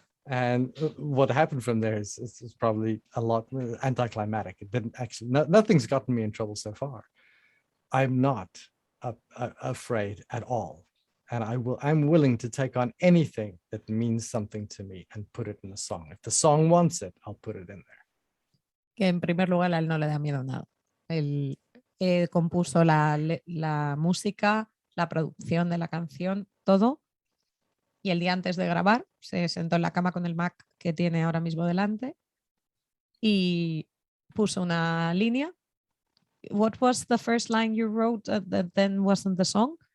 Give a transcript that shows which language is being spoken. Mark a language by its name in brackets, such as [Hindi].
[English] And what happened from there is probably a lot anticlimactic. It didn't actually, nothing's gotten me in trouble so far. I'm not afraid at all. And I'm willing to take on anything that means something to me and put it in a song. If the song wants it, I'll put it in there. [Spanish] Que en primer lugar a él no le da miedo nada. Él compuso la música, la producción de la canción, todo. Y el día antes de grabar se sentó en la cama con el Mac que tiene ahora mismo delante y puso una línea. [English] What was the first line you wrote that then wasn't the song?